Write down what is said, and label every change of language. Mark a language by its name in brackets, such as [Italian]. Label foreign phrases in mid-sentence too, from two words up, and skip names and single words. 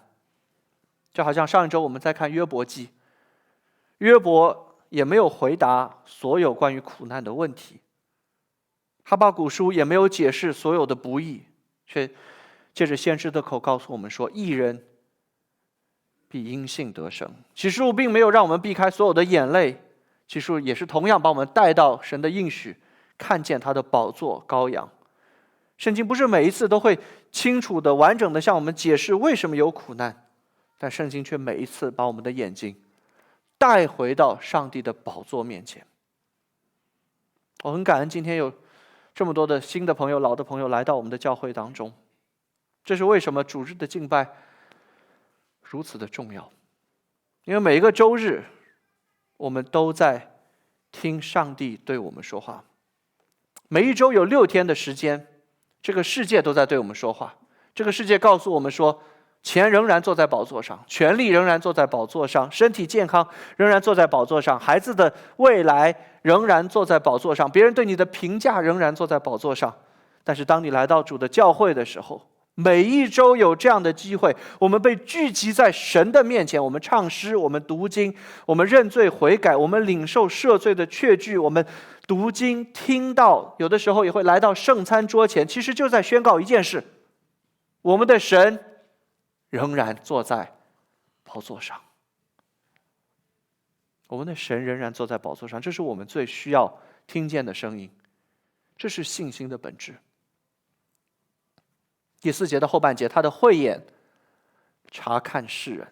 [Chinese] 就好像上一周我們在看約伯記，約伯也沒有回答所有關於苦難的問題，哈巴谷書也沒有解釋所有的不義，卻借着先知的口告訴我們說，義人必因信得生。啟示錄並沒有讓我們避開所有的眼淚，啟示錄也是同樣把我們帶到神的應許，看見他的寶座羔羊。聖經不是每一次都会清楚的完整的向我们解釋為什麼有苦難，但聖經卻每一次把我們的眼睛帶回到上帝的寶座面前。我很感恩今天有這麼多的新的朋友、老的朋友來到我們的教會當中。這是為什麼主日的敬拜如此的重要，因為每一個週日我們都在聽上帝對我們說話。每一週有6天的時間，這個世界都在對我們說話。這個世界告訴我們說，錢仍然坐在寶座上，權力仍然坐在寶座上，身體健康仍然坐在寶座上，孩子的未来仍然坐在寶座上，別人對你的評價仍然坐在寶座上。但是當你來到主的教會的時候，每一周有這樣的機會，我們被聚集在神的面前，我們唱詩，我們讀經，我們認罪悔改，我們領受赦罪的確據，我們讀經聽道，有的時候也會來到聖餐桌前，其實就在宣告一件事：我們的神仍然坐在寶座上。我們的神仍然坐在寶座上，這是我們最需要聽見的聲音，這是信心的本質。第4節的後半節，他的慧眼察看世人。